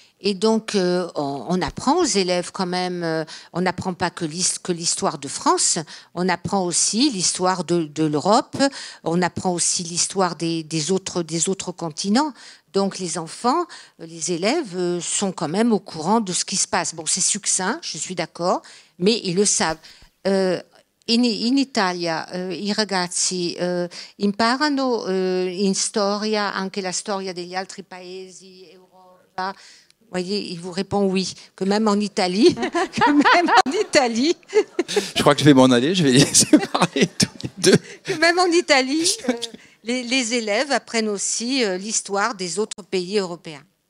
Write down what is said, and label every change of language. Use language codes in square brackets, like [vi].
[fr] Et donc, on apprend aux élèves quand même, on n'apprend pas que l'histoire de France, on apprend aussi l'histoire de l'Europe, on apprend aussi l'histoire des autres continents. Donc, les enfants, les élèves sont quand même au courant de ce qui se passe. Bon, c'est succinct, je suis d'accord, mais ils le savent. [it] In Italia I ragazzi imparano in storia anche la storia degli altri paesi, Europa. [fr] Vous voyez, il vous répond oui, que même en Italie, Je crois que je vais m'en aller, je vais les laisser parler tous les deux. Que même en Italie, les élèves apprennent aussi l'histoire des autres pays européens.